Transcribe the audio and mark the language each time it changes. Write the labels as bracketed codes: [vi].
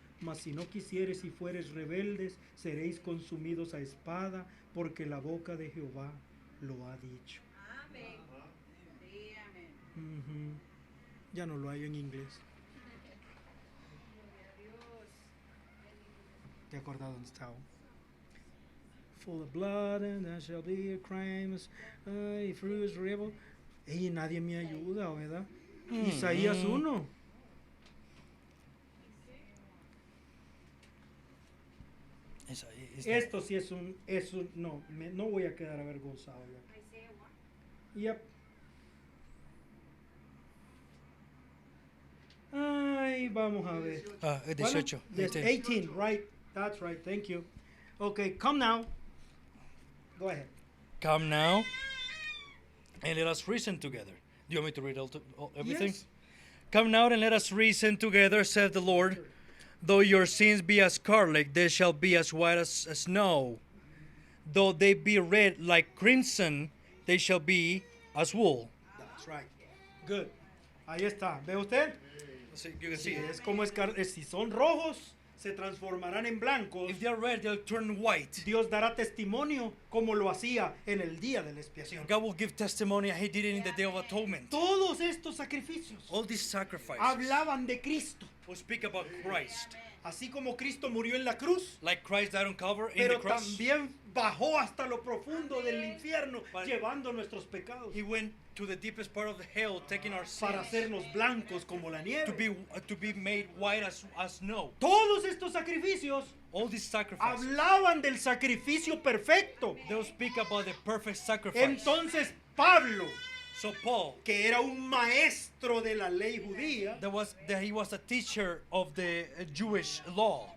[es] Mas si no quisieres y fueres rebeldes, seréis consumidos a espada, porque la boca de Jehová lo ha dicho. Amén. Sí, amén. Ujú. Ya no lo hay en inglés. ¿Te acordás dónde estaba? [en] Full of blood and there shall be a crime. Fruits rebel. [es] Ey, nadie me ayuda, ¿verdad? Isaías 1. Esto sí es un no, no voy a quedar avergonzado ya. [en] Isaiah 1. Yep. [es] Ay, vamos a ver. 18. [en] Yes, 18, right. That's right. Thank you. Okay, come now. Go ahead. Come now, and let us reason together. Do you want me to read everything? Yes. Come now and let us reason together, saith the Lord. Though your sins be as scarlet, they shall be as white as snow. Though they be red like crimson, they shall be as wool. That's right. Good. Ahí está. ¿Ve usted? You can see it. [es] Es como si son rojos, se transformarán en blancos. [en] If they are red, they'll turn white. [es] Dios dará testimonio como lo hacía en el día de la expiación. [en] God will give testimony, and He did it in the day of atonement. [es] Todos estos sacrificios [en] All these sacrifices [es] hablaban de Cristo. [en] will speak about Christ. [es] Así como Cristo murió en la cruz, [en] Like Christ died on Calvary in the [es] pero [en] cross. [es] también bajó hasta lo profundo del infierno, [en] But- [es] llevando nuestros pecados [en] He went to the deepest part of the hell, taking our [es] para [en] sins [es] hacernos blancos como la [en] to [es] nieve. [en] be made white as snow. [es] Todos estos sacrificios [en] All these sacrifices, [es] hablaban del sacrificio perfecto. [en] they'll speak about the perfect sacrifice. [es] Entonces Pablo, [en] So Paul, [es] que era un maestro de la ley judía, [en] he was a teacher of the Jewish law.